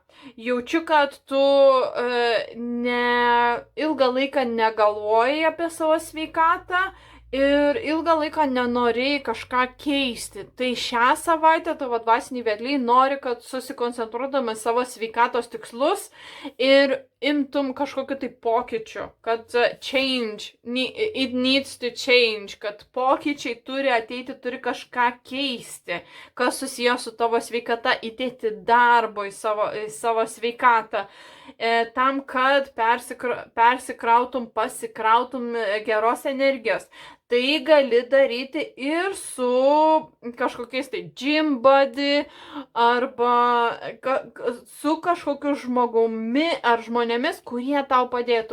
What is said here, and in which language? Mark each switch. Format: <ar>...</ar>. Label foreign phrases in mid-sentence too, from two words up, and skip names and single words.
<lt>Jaučiu, kad tu ilgą laiką negalvoji apie savo sveikatą ir ilgą laiką nenorėjai kažką keisti. Tai šią savaitę tavo dvasiniai vedliai nori, kad susikoncentruodami savo sveikatos tikslus ir imtum kažkokiu tai pokyčiu, kad</lt> <en>it needs to change,</en> <lt>kad pokyčiai turi ateiti, turi kažką keisti, kas susiję su tavo sveikata, įdėti darbo į savo sveikatą, tam, kad pasikrautum geros energijos. Tai gali daryti ir su kažkokiais tai</lt> <en>gym buddy</en> <lt>arba su kažkokiu žmogumi ar žmonėmis, kurie tau padėtų.</lt>